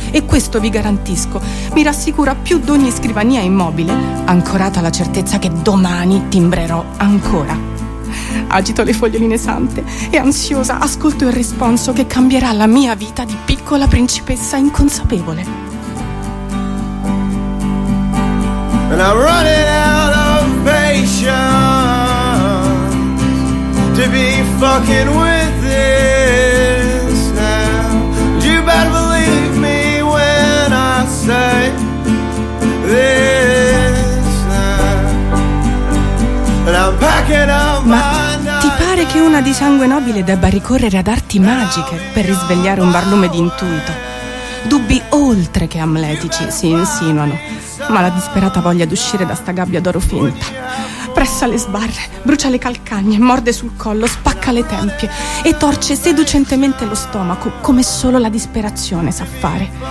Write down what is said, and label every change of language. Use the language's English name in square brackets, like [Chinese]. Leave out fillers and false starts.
[Italian] E questo vi garantisco, mi rassicura più di ogni scrivania immobile, ancorata alla certezza che domani timbrerò ancora. Agito le foglioline sante e ansiosa ascolto il responso che cambierà la mia vita di piccola principessa inconsapevole. [English] And I'm running out of patience to be fucking with this now. You better believe me when I say this now. And I'm packing up my. [Italian] Che una di sangue nobile debba ricorrere ad arti magiche per risvegliare un barlume di intuito. Dubbi oltre che amletici si insinuano, ma la disperata voglia di uscire da sta gabbia d'oro finta. Pressa le sbarre, brucia le calcagne, morde sul collo, spacca le tempie e torce seducentemente lo stomaco come solo la disperazione sa fare.